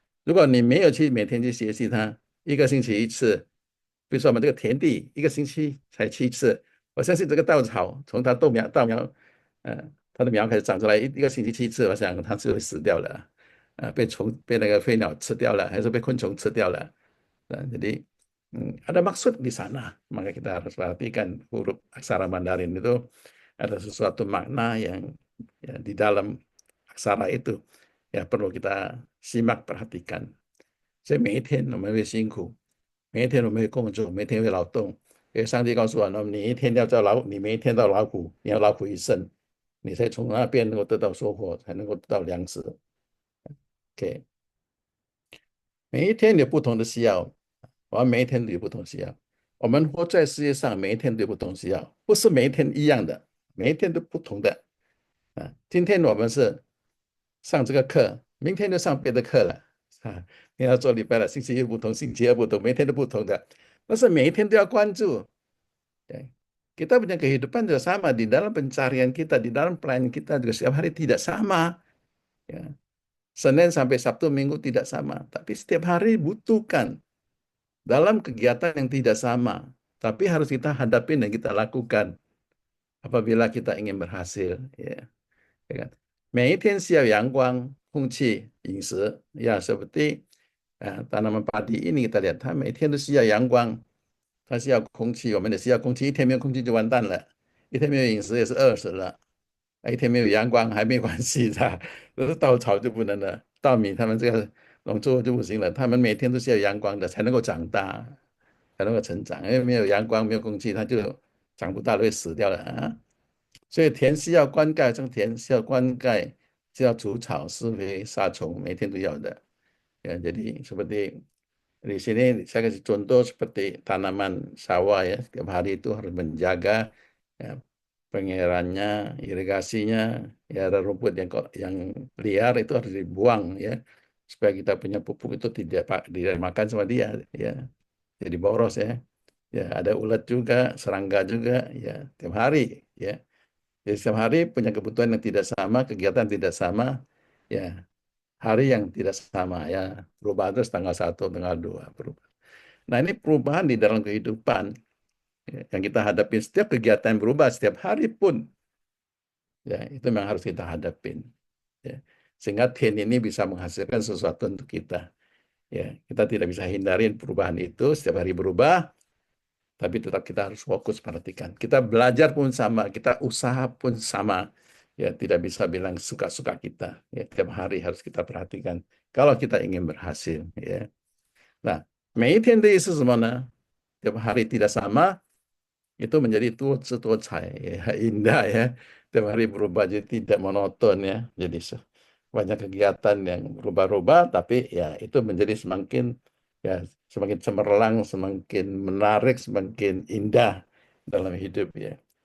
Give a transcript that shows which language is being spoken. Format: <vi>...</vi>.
<zh>如果你没有去每天去学习它，一个星期一次，比如说我们这个田地，一个星期才去一次，我相信这个稻草从它豆苗，它的苗开始长出来，一个星期去一次，我想它是会死掉了，被那个飞鸟吃掉了，还是被昆虫吃掉了。</zh> <id>Jadi ada maksud di sana, maka kita harus perhatikan huruf aksara Mandarin itu ada sesuatu makna yang ya, di dalam aksara itu. ya perlu kita simak perhatikan.</id> <zh>所以每一天我们会辛苦，每一天我们会工作，每天会劳动。因为上帝告诉我们，你一天要做劳，你每一天都劳苦，你要劳苦一生，你才从那边能够得到收获，才能够得到粮食。 OK，每一天有不同的需要，我们每一天都有不同的需要。我们活在世界上，每一天都有不同的需要，不是每一天一样的，每一天都不同的。今天我们是上这个课，明天就上别的课了啊。你要做礼拜了，星期一不同，星期二不同，每天都不同的。但是每一天都要关注。</zh> <id>Ya. Kita punya kehidupan juga sama di dalam pencarian kita, di dalam pelayanan kita juga setiap hari tidak sama. Ya. Senin sampai Sabtu Minggu tidak sama, tapi setiap hari butuhkan dalam kegiatan yang tidak sama. Tapi harus kita hadapi dan kita lakukan apabila kita ingin berhasil. Ya. Ya kan?</id> <zh>每一天需要阳光、空气、饮食，</zh> <id>ya seperti tanaman padi ini kita lihat,</id> <zh>它每天都需要阳光，它需要空气，我们也需要空气，一天没有空气就完蛋了，一天没有饮食也是饿死了，一天没有阳光还没关系的，都是稻草就不能了，稻米他们这个农作物就不行了，他们每天都需要阳光的才能够长大，才能够成长，因为没有阳光没有空气，它就长不大了，会死掉了啊。所以田需要灌溉，这个田需要灌溉，需要除草、施肥、杀虫，每天都要的。</zh> <id>Ya, jadi seperti di sini saya kasih contoh seperti tanaman sawah ya, setiap hari itu harus menjaga ya, pengairannya, irigasinya, ya ada rumput yang liar itu harus dibuang ya, supaya kita punya pupuk itu tidak makan sama dia ya, jadi boros ya. Ya ada ulat juga, serangga juga ya, tiap hari ya. Jadi setiap hari punya kebutuhan yang tidak sama, kegiatan tidak sama, ya hari yang tidak sama ya. Perubahan terus tanggal 1, tanggal 2 berubah. Nah ini perubahan di dalam kehidupan ya, yang kita hadapi setiap kegiatan berubah setiap hari pun ya itu memang harus kita hadapin ya. Sehingga Tian ini bisa menghasilkan sesuatu untuk kita. Ya, kita tidak bisa hindarin perubahan itu setiap hari berubah, tapi tetap kita harus fokus perhatikan. Kita belajar pun sama, kita usaha pun sama. Ya, tidak bisa bilang suka-suka kita. Ya, tiap hari harus kita perhatikan kalau kita ingin berhasil. Ya.</id> <zh>Nah, 每一天的意思是什么呢？</zh> <id>tiap hari tidak sama, itu menjadi toh-toh-cai, ya, indah ya. Tiap hari berubah jadi tidak monoton ya. Jadi banyak kegiatan yang berubah-ubah, tapi ya itu menjadi semakin ya semakin cemerlang, semakin menarik, semakin indah dalam hidup ya.</id>